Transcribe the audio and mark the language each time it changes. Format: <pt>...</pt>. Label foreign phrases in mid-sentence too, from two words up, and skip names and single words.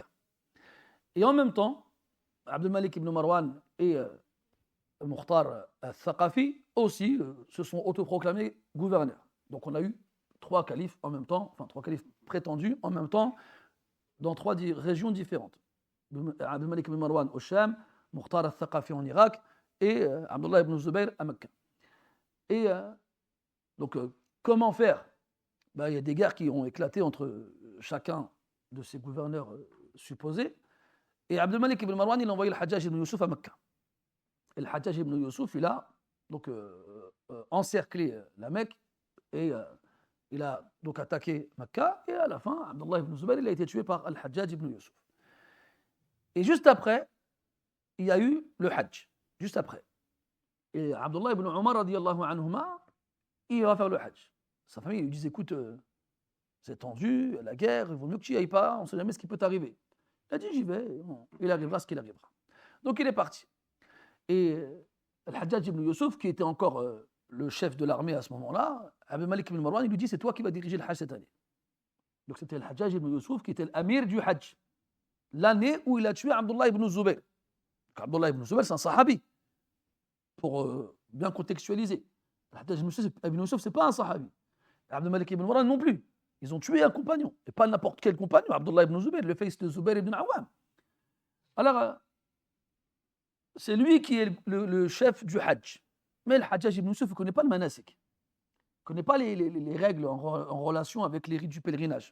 <fr>Et en même temps, Abdul Malik ibn Marwan et Mukhtar al-Thaqafi aussi se sont autoproclamés gouverneurs. Donc on a eu trois califes en même temps, enfin trois califes prétendus en même temps dans trois régions différentes. Abdul Malik ibn Marwan au Sham, Mukhtar al-Thaqafi en Irak et Abdullah ibn Zubayr à Mecca. Et donc comment faire? Il y a des guerres qui ont éclaté entre chacun de ces gouverneurs supposés. Et Abdul Malik ibn Marwan, il a envoyé le Hajjaj ibn Yusuf à Mecca. Et le Hajjaj ibn Yusuf, il a donc encerclé la Mecque et il a donc attaqué Mecca. Et à la fin, Abdullah ibn Zubayr, il a été tué par Al-Hajjaj ibn Yusuf. Et juste après, il y a eu le Hajj. Juste après. Et Abdullah ibn Umar,</fr> <ar>رضي الله عنهما,</ar> <fr>il va faire le Hajj. Sa famille lui dit écoute, c'est tendu, la guerre, il vaut mieux que tu n'y ailles pas, on ne sait jamais ce qui peut t'arriver. Il a dit j'y vais, bon, il arrivera ce qu'il arrivera. Donc il est parti. Et Al-Hajjaj ibn Yusuf, qui était encore le chef de l'armée à ce moment-là, Abdul Malik ibn Marwan, il lui dit c'est toi qui vas diriger le Hajj cette année. Donc c'était Al-Hajjaj ibn Yusuf qui était l'amir du Hajj, l'année où il a tué Abdullah ibn Zubayr. Abdullah ibn Zubayr, c'est un sahabi, pour bien contextualiser. Al-Hajjaj ibn Yusuf, ce n'est pas un sahabi. Abdul Malik ibn Marwan non plus. Ils ont tué un compagnon, et pas n'importe quel compagnon, Abdullah ibn Zubayr, le fils de Zubayr ibn Awam. Alors, c'est lui qui est le chef du Hajj. Mais le Hajjaj ibn Yusuf ne connaît pas le manasik. Il ne connaît pas les règles en relation avec les rites du pèlerinage.</fr>